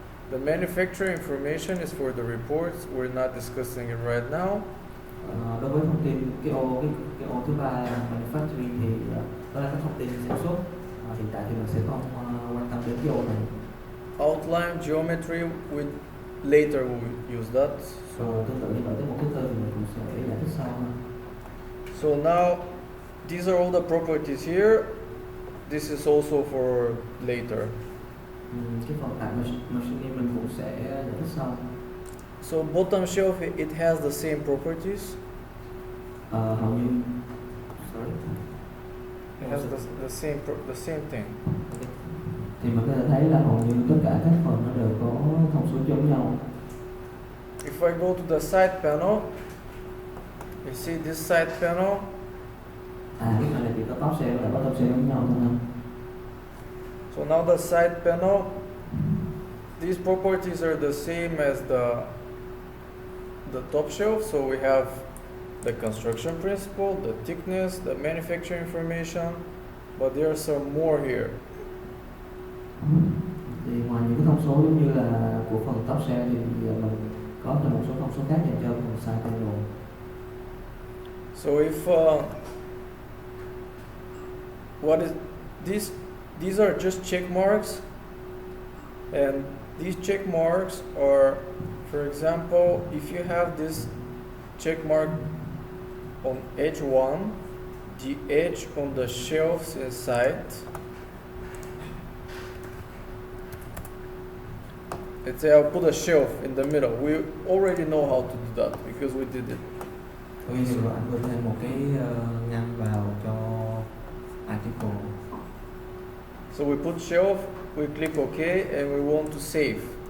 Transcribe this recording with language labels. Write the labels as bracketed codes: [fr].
[en] The manufacturer information is for the reports. We're not discussing it right now. [vi] Đối với thông tin cái ô thứ ba là manufacturing thì đó là các thông tin sản xuất. Hiện tại thì mình sẽ không quan tâm đến cái ô này. [en] Outline geometry, later we will use that. [vi] Tương tự như vậy tới một thứ tư thì mình cũng sẽ giải thích sau hơn. [en] So now these are all the properties here. This is also for later. [vi] Cái phần tại machining mình cũng sẽ giải thích sau. [en] So bottom shelf, it has the same properties. [vi] Hầu như [en] It has the same thing. Okay. [vi] Thì mình có thể thấy là hầu như tất cả các phần nó đều có thông số giống nhau. [en] If I go to the side panel, you see this side panel. [vi] Cái này thì có top cell và bottom cell giống nhau thôi ha. [en] So now the side panel, these properties are the same as the top shelf. So we have the construction principle, the thickness, the manufacturing information, but there are some more here. [vi] Thì ngoài những cái thông số giống như là của phần top cell thì mình có thêm một số thông số khác dành cho phần side panel. [en] So if what is these are just check marks, and these check marks are, for example, if you have this check mark on edge 1, the edge on the shelves inside, let's say I'll put a shelf in the middle. We already know how to do that because we did it. [vi] Ví dụ anh vừa thêm một cái ngăn vào cho article. [en] So we put shelf, we click OK, and we want to save.